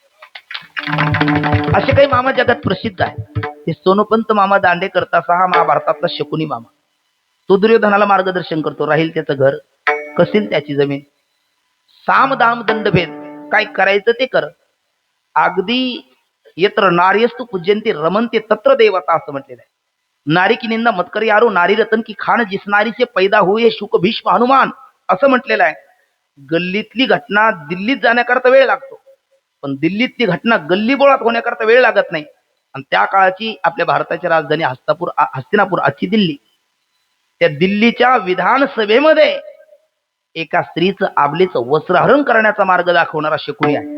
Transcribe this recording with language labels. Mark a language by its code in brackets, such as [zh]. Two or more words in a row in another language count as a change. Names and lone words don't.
[mr] असे काही मामा जगात प्रसिद्ध आहे. हे सोनोपंत मामा दांडेकर तसा हा महाभारतातला शकुनी मामा. तो दुर्योधनाला मार्गदर्शन करतो, राहील त्याचं घर, कसेल त्याची जमीन, साम दाम दंडभेद काय करायचं ते कर. [sa] अगदी यत्र नार्यस्तु पूज्यंते रमनते तत्र देवता [mr] असं म्हटलेलं आहे. [hi] नारी की निंदा मत कर यारो, नारी रतन की खान, जिस नारी से पैदा हुए शुक भीष्म हनुमान [mr] असं म्हटलेलं आहे. गल्लीतली घटना दिल्लीत जाण्याकरता वेळ लागतो, पण दिल्लीतली घटना गल्ली बोळात होण्याकरता वेळ लागत नाही. आणि त्या काळाची आपल्या भारताची राजधानी हस्तिनापूर आजची दिल्ली, त्या दिल्लीच्या विधानसभेमध्ये एका स्त्रीचं आबलेचं वस्त्रहरण करण्याचा मार्ग दाखवणारा शकुनी आहे.